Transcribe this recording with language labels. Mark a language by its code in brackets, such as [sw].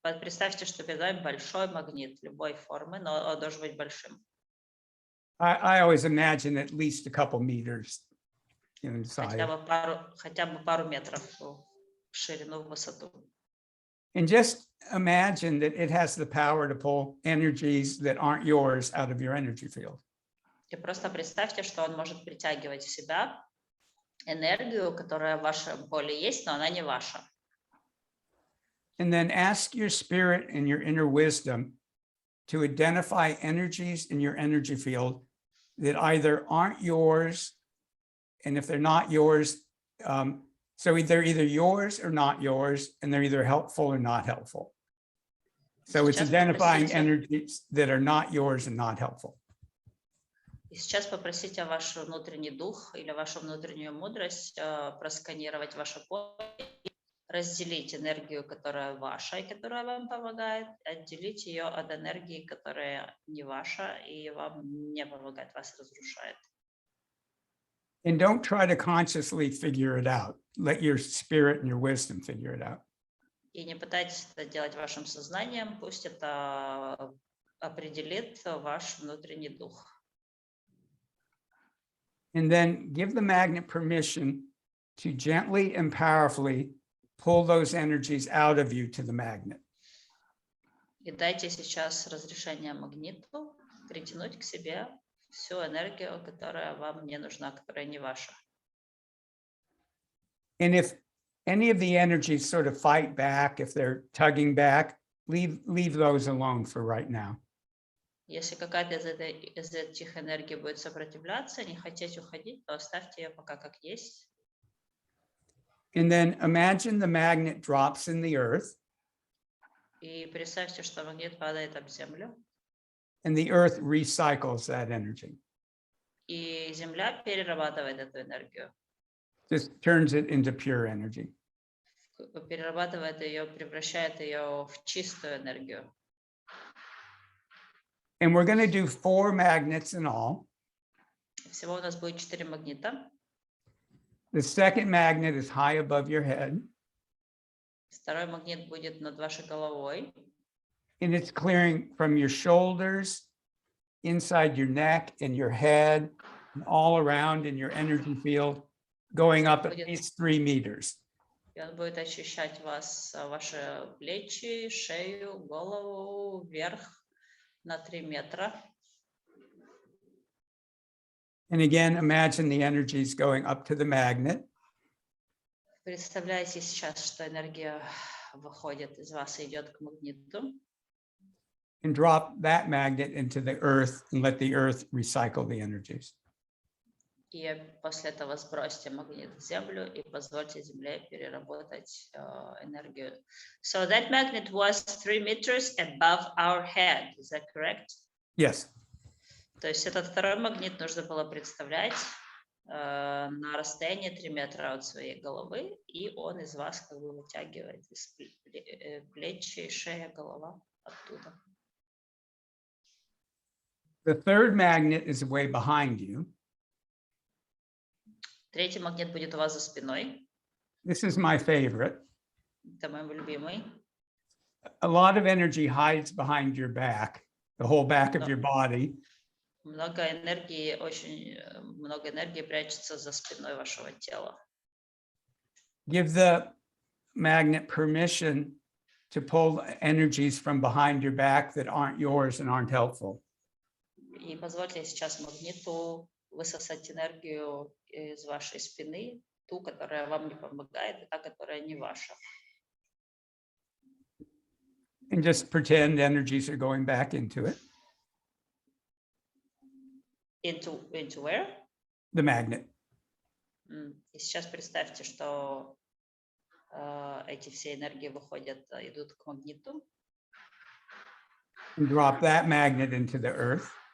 [ru] Представьте, что перед вами большой магнит любой формы, но он должен быть большим. [en] I always imagine at least a couple meters inside. [ru] Хотя бы пару метров в ширину, в высоту. [en] And just imagine that it has the power to pull energies that aren't yours out of your energy field. [ru] И просто представьте, что он может притягивать в себя энергию, которая в вашем поле есть, но она не ваша. [en] And then ask your spirit and your inner wisdom to identify energies in your energy field that either aren't yours, and if they're not yours, so they're either yours or not yours, and they're either helpful or not helpful. So it's [ru] Сейчас [en] identifying [ru] попросите- [en] energies that are not yours and not helpful. [ru] И сейчас попросите ваш внутренний дух или вашу внутреннюю мудрость просканировать ваше поле, разделить энергию, которая ваша и которая вам помогает, отделить ее от энергии, которая не ваша и вам не помогает, вас разрушает. [en] And don't try to consciously figure it out. Let your spirit and your wisdom figure it out. [ru] И не пытайтесь это делать вашим сознанием, пусть это определит ваш внутренний дух. [en] And then give the magnet permission to gently and powerfully pull those energies out of you to the magnet. [ru] И дайте сейчас разрешение магниту притянуть к себе всю энергию, которая вам не нужна, которая не ваша. [en] And if any of the energies sort of fight back, if they're tugging back, leave those alone for right now. [ru] Если какая-то из этих энергий будет сопротивляться, не хотеть уходить, то оставьте ее пока как есть. [en] And then imagine the magnet drops in the earth, [ru] И представьте, что магнит падает об землю, [en] and the earth recycles that energy, [ru] и земля перерабатывает эту энергию, [en] just turns it into pure energy. [ru] перерабатывает ее, превращает ее в чистую энергию. [en] And we're going to do 4 magnets in all. [ru] Всего у нас будет 4 магнита. [en] The second magnet is high above your head, [ru] Второй магнит будет над вашей головой. [en] and it's clearing from your shoulders, inside your neck and your head, and all around in your energy field, going up at least 3 meters. [ru] И он будет очищать вас, ваши плечи, шею, голову, вверх на 3 метра. [en] And again, imagine the energies going up to the magnet. [ru] Представляете сейчас, что энергия выходит из вас и идет к магниту. [en] And drop that magnet into the earth and let the earth recycle the energies. [ru] И после этого сбросьте магнит в землю и позвольте земле переработать энергию. [en] So that magnet was 3 meters above our head. Is that correct? Yes. [ru] То есть этот второй магнит нужно было представлять на расстоянии 3 метра от своей головы, и он из вас как бы вытягивает из плечи, шея, голова оттуда. [en] The third magnet is way behind you. [ru] Третий магнит будет у вас за спиной. [en] This is my favorite. [ru] Это мой любимый. [en] A lot of energy hides behind your back, the whole back of your body. [ru] Много энергии, очень много энергии прячется за спиной вашего тела. [en] Give the magnet permission to pull energies from behind your back that aren't yours and aren't helpful. [ru] И позвольте сейчас магниту высосать энергию из вашей спины, ту, которая вам не помогает, и та, которая не ваша. [en] And just pretend energies are going back into it, Into where? the magnet. [ru] И сейчас представьте, что эти все энергии выходят, идут к магниту. [en] And drop that magnet into the earth,